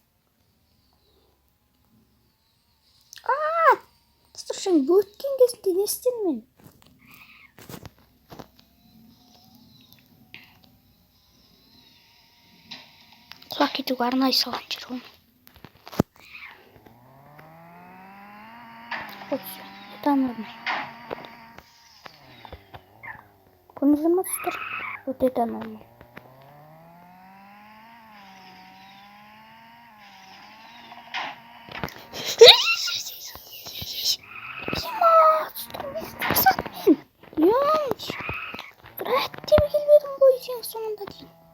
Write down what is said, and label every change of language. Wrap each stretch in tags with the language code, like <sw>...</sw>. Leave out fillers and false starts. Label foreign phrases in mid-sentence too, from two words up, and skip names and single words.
<kk>Достар, жаңа өткен кезінде не істедім мен? Құлап кетуге арнайы салған жер оны.</kk> <ru>Все, это нормально.</ru> <kk>Көріңіздер ме, достар?</kk> <ru>Вот это нормально.</ru> <kk>Соңында дейін.</kk>